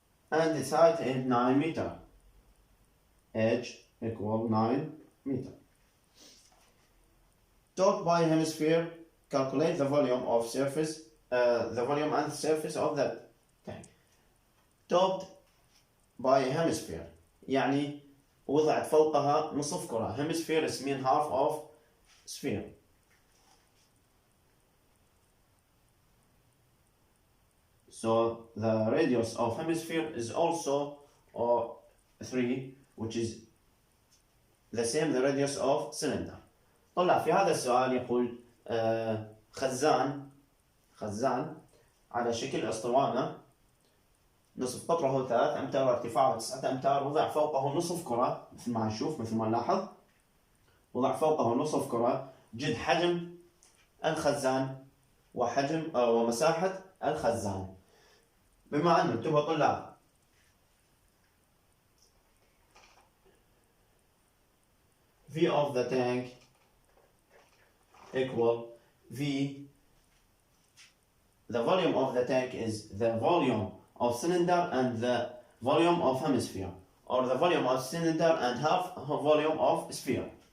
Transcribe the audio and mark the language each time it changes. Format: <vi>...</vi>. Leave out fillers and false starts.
<en>And its height is 9 meter. H equal 9 meter. Topped by hemisphere, calculate the volume of surface, the volume and surface of the tank. Topped by hemisphere,</en> <ar>يعني وضعت فوقها نصف كرة.</ar> <en>Hemisphere is mean half of sphere. So the radius of hemisphere is also 3, which is the same the radius of cylinder.</en> <ar>طلع في هذا السؤال يقول خزان على شكل اسطوانة، نصف قطره 3 أمتار وارتفاعه 9 أمتار، وضع فوقه نصف كرة مثل ما نشوف مثل ما نلاحظ، وضع فوقه نصف كرة، جد حجم الخزان وحجم ومساحة الخزان. بما أن انتبهوا طلاب</ar> <en>V of the tank equal V, the volume of the tank is the volume of cylinder and the volume of hemisphere, or the volume of cylinder and half volume of sphere.</en>